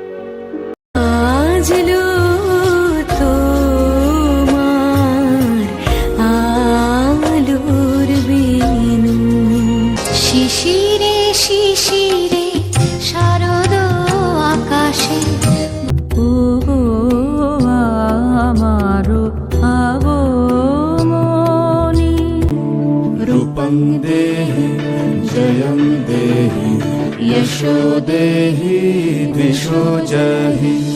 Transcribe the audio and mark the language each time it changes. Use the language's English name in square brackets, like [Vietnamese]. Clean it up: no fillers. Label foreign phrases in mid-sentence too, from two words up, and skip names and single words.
[Bangla] আজলো তোমার আলোর বেনু, শিশিরে শিশিরে শারদ আকাশে ও আমারো আগমনী। [Sanskrit] रूपं देहि जयं देहि यशो देहि दिशो जहि